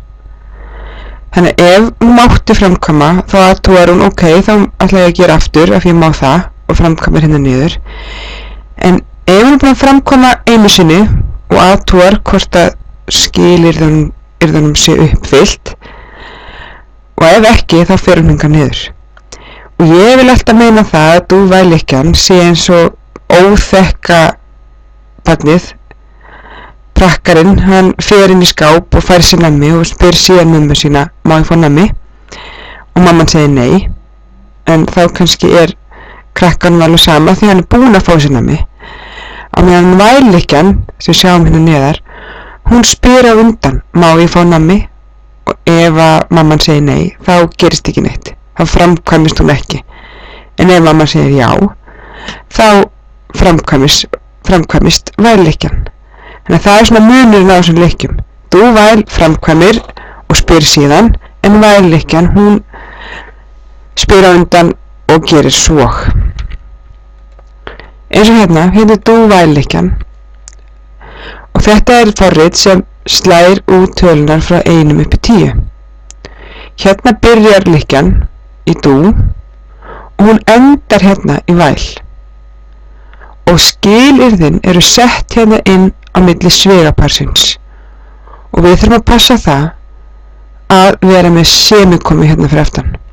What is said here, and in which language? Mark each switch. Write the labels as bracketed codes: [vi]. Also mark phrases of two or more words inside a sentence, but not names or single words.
[is] Þannig ef hún mátti framkvæma þá athugar hún ok, þá ætla ég að gera aftur af ég má það og framkvæmir hérna niður en ef hún er búin að framkvæma einu sinni og athugar hvort að skilyrðunum sé uppfyllt og ef ekki þá fer hún hingað niður og ég vil alltaf meina það að [en] do while [is] lykkjan sé eins og óþekka barnið prakkarinn, hann fer inn í skáp og fær sér nammi og spyr síðan mömmu sína má ég fá nammi og mamman segir nei en þá kannski er krakkanum alveg sama því hann er búinn að fá sér nammi á meðan while lykkjan sem sjáum hérna neðar hún spyr á undan má ég fá nammi og ef að mamman segir nei þá gerist ekki neitt þá framkvæmist hún ekki en ef mamman segir já þá framkvæmist while lykkjan þannig að það er svona munurinn á þessum lykkjum [en] do while [is] framkvæmir og spyr síðan en while lykkjan hún spyr á undan og gerir svo eins og hérna er [en] do while [is] lykkjan og þetta er forrit sem slær út tölunar frá 1 upp í 10 hérna byrjar lykkjan í do og hún endar hérna í while og skilyrðin eru sett hérna inn á milli svegaparsins og við þurfum að passa það að vera með semikomi hérna fyrir aftan